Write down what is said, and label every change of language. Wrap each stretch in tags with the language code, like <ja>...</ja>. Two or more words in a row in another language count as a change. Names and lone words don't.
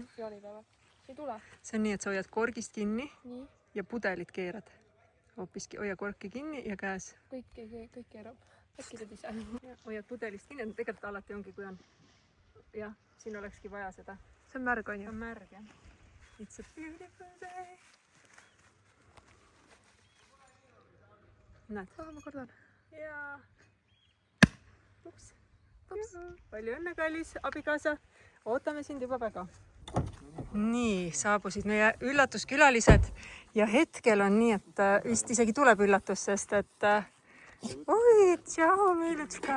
<et>Jaanipäeva. See ei tule. See on nii, et sa hoiad korgist kinni Nii. ja pudelit keerad. Hoopiski hoia korki kinni ja käes. Kõik keerab. Äkki teed ise. Hoiad pudelist kinni, tegelikult alati ongi, kui on. Jah, siin olekski vaja seda. See on märg, on ju? On märg, jah.</et> <en>It's a beautiful day.</en> <et>Näed? Ma kardan. Ja. Ups. Palju õnne, kallis abikaasa. Ootame sind juba väga. Nii, saabusid meie üllatuskülalised ja hetkel on nii, et vist isegi tuleb üllatus, sest et oi, tšau, Meilutška.</et>